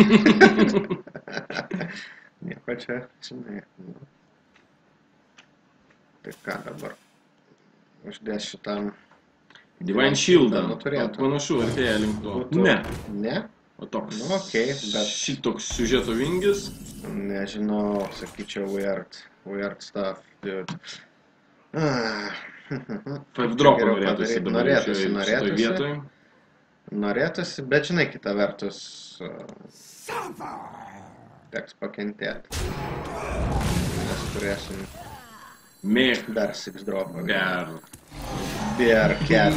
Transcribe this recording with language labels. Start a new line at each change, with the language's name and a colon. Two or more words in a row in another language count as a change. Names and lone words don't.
Lithuanian: Nieko čia, žinai. Tai ką dabar? Uždės šitam... Divine Shieldą. Turėtų. Panašu, artėja link to. Ne. Ne? O toks. Nu, okei, bet... Šitoks siužeto vingis. Nežinau, sakyčiau,
English: weird stuff, dude. Five drop
Lithuanian: norėtųsi dabar šitoj vietoj. Norėtųsi, bet žinai, kita vertus... Teks pakentėti. Mes turėsim... Dar 6 dropą. Bearcat.